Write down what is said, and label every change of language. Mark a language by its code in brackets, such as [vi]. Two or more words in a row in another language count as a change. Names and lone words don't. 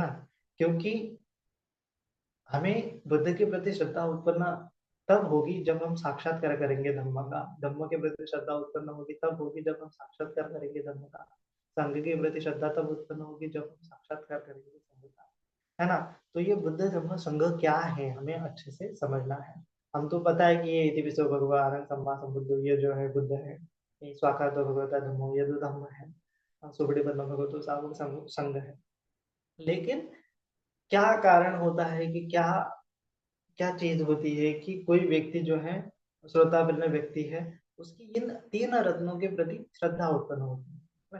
[hi] क्योंकि हमें बुद्ध के प्रति श्रद्धा उत्पन्न तब होगी जब हम साक्षात्कार करेंगे धम्म का, धम्म के प्रति श्रद्धा उत्पन्न होगी तब होगी जब हम साक्षात्कार करेंगे धम्म का, संघ के प्रति श्रद्धा तब उत्पन्न होगी जब हम साक्षात्कार करेंगे संघ का, है ना। तो ये बुद्ध धम्म संघ क्या है हमें अच्छे से समझना है। हम तो पता है कि ये [pi] इति विश्व भगवान सम्मा संबुद्ध, [hi] ये जो है बुद्ध है, ये [pi] स्वाकातो भगवता धम्मो, [hi] ये जो धम्म है, [pi] सुबड़ी पद्म भगवतो सावक संघ [hi] है। लेकिन क्या कारण होता है, कि क्या क्या चीज होती है कि कोई व्यक्ति जो है, श्रोतापन्न व्यक्ति है, उसकी इन तीन रत्नों के प्रति श्रद्धा उत्पन्न होती है ना।